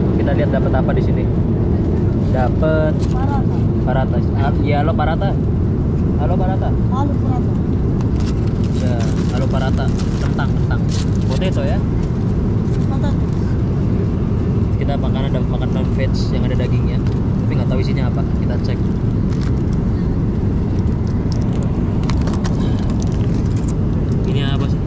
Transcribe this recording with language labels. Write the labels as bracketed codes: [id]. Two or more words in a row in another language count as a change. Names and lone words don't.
[id] Kita lihat dapat apa di sini. Dapat parata. Ya, halo parata. Halo parata. [hi] आलू पराठा [id] Ya, halo parata. Kentang. Potato ya. [hi] पता [id] Kita dapat makanan veg yang ada dagingnya, tapi nggak tahu isinya apa. Kita cek. Ini apa sih?